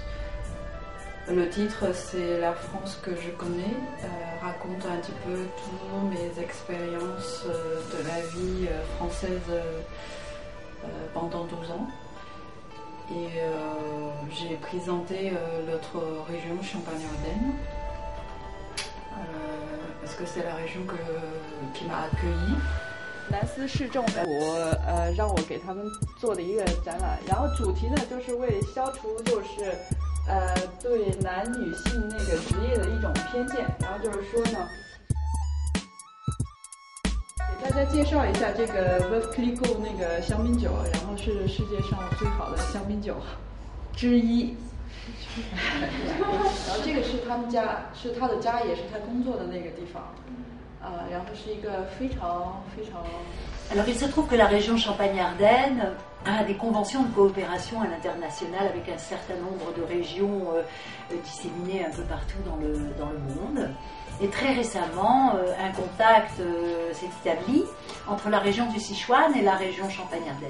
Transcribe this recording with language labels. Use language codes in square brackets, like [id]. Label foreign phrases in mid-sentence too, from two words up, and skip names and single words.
[fr] Le titre, c'est La France que je connais, raconte un petit peu toutes mes expériences de la vie française pendant 12 ans. Et j'ai présenté l'autre région, Champagne-Ardenne, parce que c'est la région qui m'a accueillie. [zh] 南斯市政府让我给他们做的一个展览，然后主题呢就是为消除对男女性那个职业的一种偏见，然后就是说呢，给大家介绍一下这个 Veuve Clicquot 那个香槟酒，然后是世界上最好的香槟酒之一。然后这个是他们家，是他的家，也是他工作的那个地方。然后是一个非常。 [fr] Alors il se trouve que la région Champagne-Ardenne a des conventions de coopération à l'international avec un certain nombre de régions disséminées un peu partout dans le monde. Et très récemment, un contact s'est établi entre la région du Sichuan et la région Champagne-Ardenne.